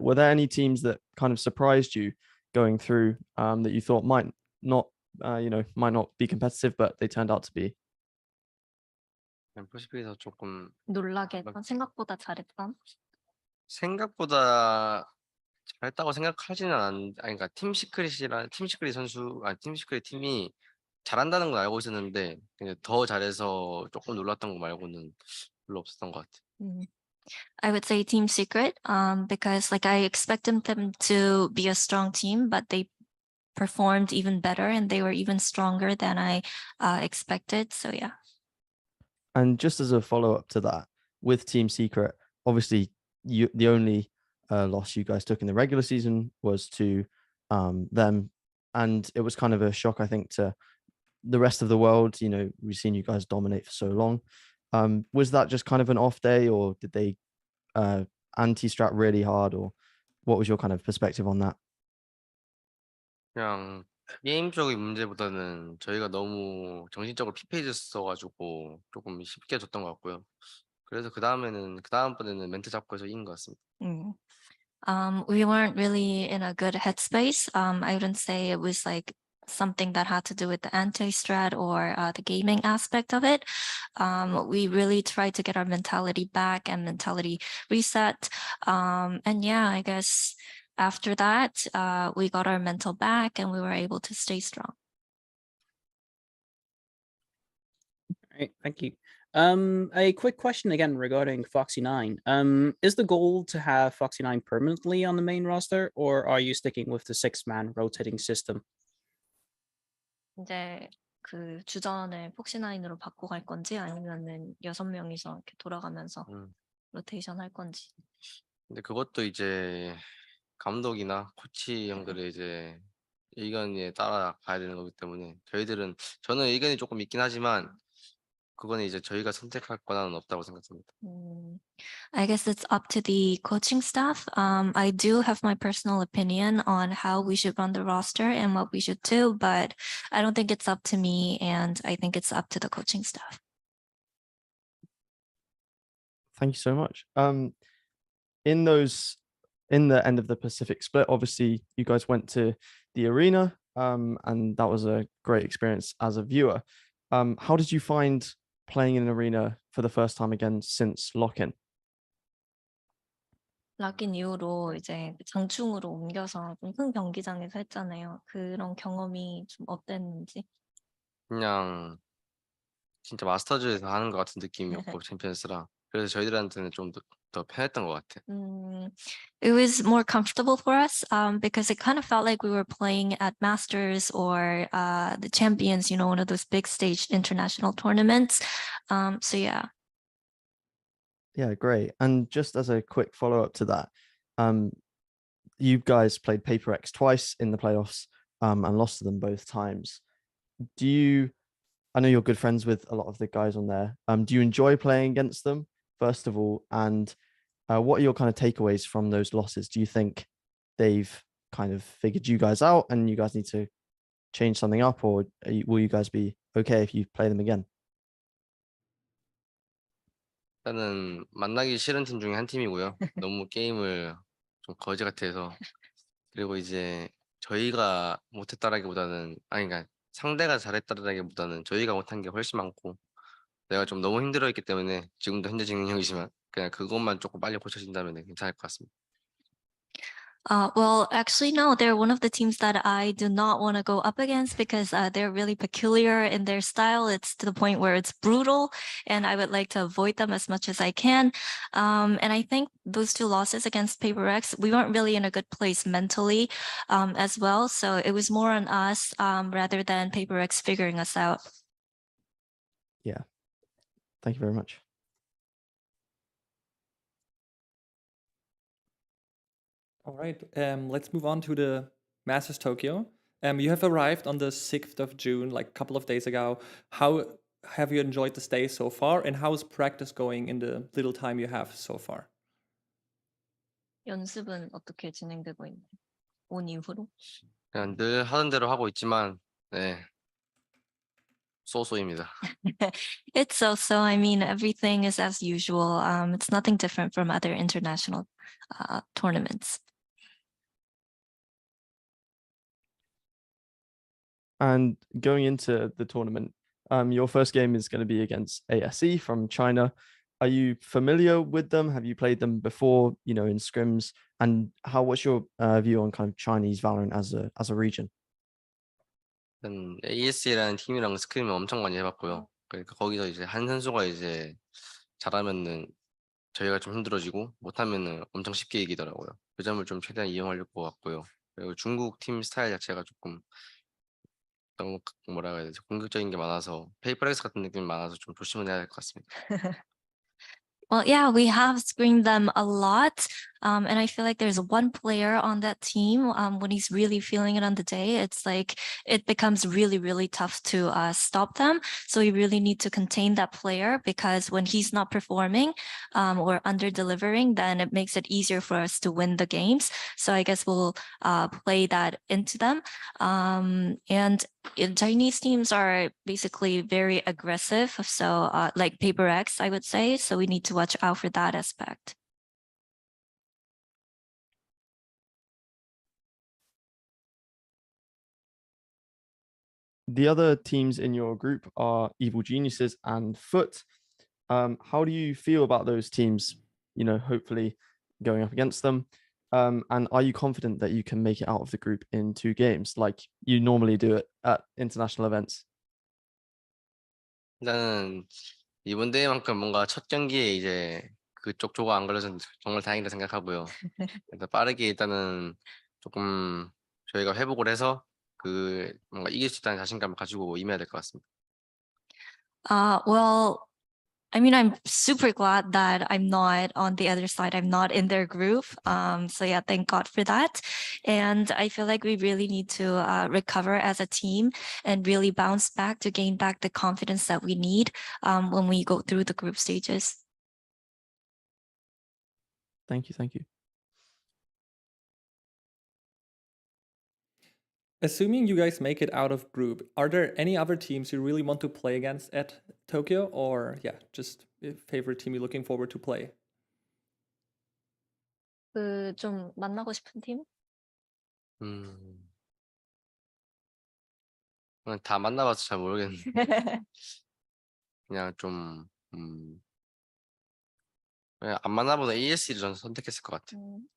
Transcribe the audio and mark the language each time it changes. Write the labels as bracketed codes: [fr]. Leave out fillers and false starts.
[en] Were there any teams that kind of surprised you going through that you thought might not be competitive, but they turned out to be? [ko] 퍼시픽에서 조금 놀라게 했던, 생각보다 잘했던. 생각보다 잘했다고 생각하지는 그러니까 팀 시크릿 선수, 팀 시크릿 팀이 잘한다는 건 알고 있었는데 그냥 더 잘해서 조금 놀랐던 거 말고는 별로 없었던 것 같아요. [en] I would say Team Secret, because like I expected them to be a strong team, but they performed even better and they were even stronger than I expected. So yeah. And just as a follow-up to that, with Team Secret, obviously the only loss you guys took in the regular season was to them, and it was kind of a shock, I think, to the rest of the world. You know, we've seen you guys dominate for so long. Was that just kind of an off day, or did they anti-strat really hard, or what was your kind of perspective on that? [ko] 그냥 게임적인 문제보다는 저희가 너무 정신적으로 피폐해졌어가지고 조금 쉽게 졌던 것 같고요. 그래서 그다음번에는 멘트 잡고 해서 이긴 것 같습니다. [en] We weren't really in a good headspace. I wouldn't say it was like something that had to do with the anti-strat or the gaming aspect of it. We really tried to get our mentality back and mentality reset. And yeah, I guess after that, we got our mental back and we were able to stay strong. All right, thank you. A quick question again regarding Foxy 9. Is the goal to have Foxy 9 permanently on the main roster, or are you sticking with the 6-man rotating system? [ko] 이제 그 주전을 폭신라인으로 바꿔 갈 건지 아니면은 6명이서 이렇게 돌아가면서 로테이션 할 건지. 근데 그것도 이제 감독이나 코치 형들의 이제 의견에 따라 가야 되는 거기 때문에 저는 의견이 조금 있긴 하지만 그거는 이제 저희가 선택할 권한은 없다고 생각합니다. [en] I guess it's up to the coaching staff. I do have my personal opinion on how we should run the roster and what we should do, but I don't think it's up to me, and I think it's up to the coaching staff. Thank you so much. In the end of the Pacific split, obviously you guys went to the arena, and that was a great experience as a viewer. How did you find playing in an arena for the first time again since lock-in? [ko] 락인 이후로 이제 장충으로 옮겨서 좀 큰 경기장에서 했잖아요. 그런 경험이 좀 어땠는지. 그냥 진짜 마스터즈에서 하는 것 같은 느낌이었고 챔피언스랑 그래서 저희들한테는 좀 더 편했던 것 같아. [en] It was more comfortable for us because it kind of felt like we were playing at Masters or the Champions, you know, one of those big stage international tournaments. So yeah. Yeah, great. And just as a quick follow-up to that, you guys played Paper X twice in the playoffs, and lost to them both times. I know you're good friends with a lot of the guys on there. Do you enjoy playing against them, first of all? And what are your kind of takeaways from those losses? Do you think they've kind of figured you guys out and you guys need to change something up, or will you guys be okay if you play them again? [ko] 일단은 만나기 싫은 팀 중에 한 팀이고요. 너무 게임을 좀 거지 같아서 그리고 이제 저희가 못했다라기보다는 그러니까 상대가 잘했다라기보다는 저희가 못한 게 훨씬 많고 내가 좀 너무 힘들어했기 때문에 지금도 현재 진행형이지만 그냥 그것만 조금 빨리 고쳐진다면 괜찮을 것 같습니다. [en] Well, actually, no, they're one of the teams that I do not want to go up against because they're really peculiar in their style. It's to the point where it's brutal, and I would like to avoid them as much as I can. And I think those two losses against Paper X, we weren't really in a good place mentally as well. So it was more on us rather than Paper X figuring us out. Yeah. Thank you very much. All right, let's move on to the Masters Tokyo. You have arrived on the 6th of June, like a couple of days ago. How have you enjoyed the stay so far, and how is practice going in the little time you have so far? [ko] 연습은 어떻게 진행되고 있나요? 온 이후로? 그냥 늘 하던 대로 하고 있지만 네. 쏘쏘입니다. [en] It's so. I mean, everything is as usual. It's nothing different from other international tournaments. And going into the tournament, your first game is going to be against ASE from China. Are you familiar with them? Have you played them before, you know, in scrims? And what's your view on kind of Chinese Valorant as a region? [ko] AS라는 팀이랑 스크림을 엄청 많이 해봤고요. 그러니까 거기서 이제 한 선수가 이제 잘하면은 저희가 좀 힘들어지고 못하면은 엄청 쉽게 이기더라고요. 그 점을 좀 최대한 이용하려고 것 같고요. 그리고 중국 팀 스타일 자체가 조금 너무 뭐라 해야 되지? 공격적인 게 많아서 페이퍼렉스 같은 느낌이 많아서 좀 조심을 해야 될 것 같습니다. [en] Well, yeah, we have screened them a lot. And I feel like there's one player on that team, when he's really feeling it on the day, it's like it becomes really, really tough to stop them. So we really need to contain that player because when he's not performing or under delivering, then it makes it easier for us to win the games. So I guess we'll play that into them. And Chinese teams are basically very aggressive. So like Paper X, I would say. So we need to watch out for that aspect. The other teams in your group are Evil Geniuses and Foot. How do you feel about those teams, you know, hopefully going up against them? And are you confident that you can make it out of the group in 2 games like you normally do it at international events? [ko] 일단은 이번 대회만큼 뭔가 첫 경기에 이제 그쪽 조가 안 걸려서 정말 다행이라 생각하고요. 그래서 빠르게 일단은 조금 저희가 회복을 해서 그 뭔가 이길 수 있다는 자신감을 가지고 임해야 될 것 같습니다. [en] Well, I mean, I'm super glad that I'm not on the other side. I'm not in their group. So yeah, thank God for that. And I feel like we really need to recover as a team and really bounce back to gain back the confidence that we need when we go through the group stages. Thank you. Thank you. Assuming you guys make it out of group, are there any other teams you really want to play against at Tokyo, or yeah, just a favorite team you're looking forward to play? [ko] 좀 만나고 싶은 팀? 그냥 다 만나봐서 잘 모르겠는데 그냥 좀 그냥 안 만나보다 ASC를 저는 선택했을 것 같아요.